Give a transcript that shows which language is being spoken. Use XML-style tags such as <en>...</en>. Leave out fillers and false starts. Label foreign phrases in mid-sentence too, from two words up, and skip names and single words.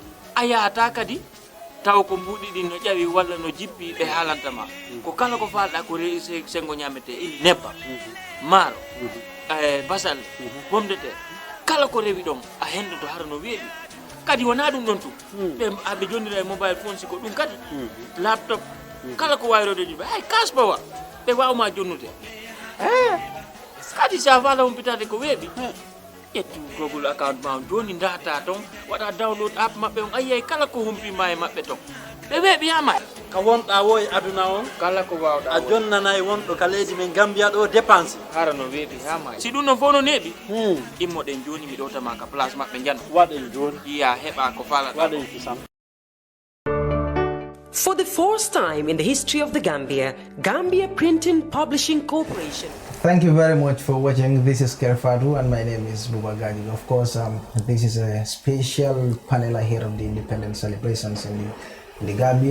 <ff>aya ata kadi taw ko mbuɗi ɗin no ƴawi walla no jippi ɓe haalantama ko kala ko falɗa ko rewi sengo ñamete ili nebba maaro basalle</ff> <fr>pomme de terre</fr> <ff>kala ko rewi ɗon a hendoto hara no weeɓi kadi wona ɗum ɗon tu ɓe jonnira e</ff> <en>mobile phone</en> <ff>siko ɗum kadi laptop kala ko wayrode ɗiɓe hay</ff> <en>cash power</en> <ff>ɓe wawma jonnude kadi sa fala humpitade ko weeɓi ƴettu</ff> <en>google account</en> <ff>ma joni data ton waɗa</ff> <en>download app</en> <ff>maɓɓe on ayiyay kala ko humpima e maɓɓe ton ɓe weeɓi yama ka wonɗa wo e aduna on kala ko wawɗa a jonnanayi wonɗo ka leydi men Gambia ɗo dépense hara no weeɓi hama si ɗum non fof no neeɓi immoɗen joni mi ɗowtama ka place maɓɓe jano waɗen joni iya heɓa ko falata waɗen kisam.</ff> <en>For the first time in the history of the Gambia Printing Publishing Corporation. Thank you very much for watching. This is Kerr Fatou and my name is Bubagaji. Of course, this is a special panel ahead of the independence celebrations in the Gambia.</en>